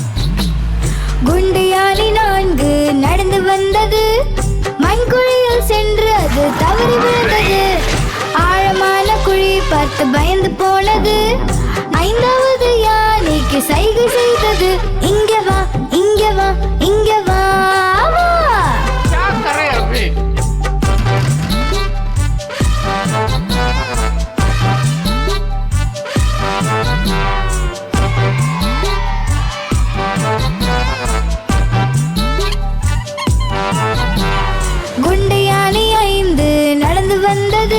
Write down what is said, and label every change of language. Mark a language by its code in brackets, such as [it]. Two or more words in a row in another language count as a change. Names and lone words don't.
[ta] குண்டு யானை 4 நடந்து வந்தது. மண்குழியில் சென்று அது தவறி விழுந்தது. ஆழமான குழி பார்த்து பயந்து போனது. 5வது யானைக்கு சைகை செய்தது. இங்க வா, இங்க வா, இங்க வா, வா. [hi] क्या करे अभी? [ta] குண்டு யானை 5 நடந்து வந்தது.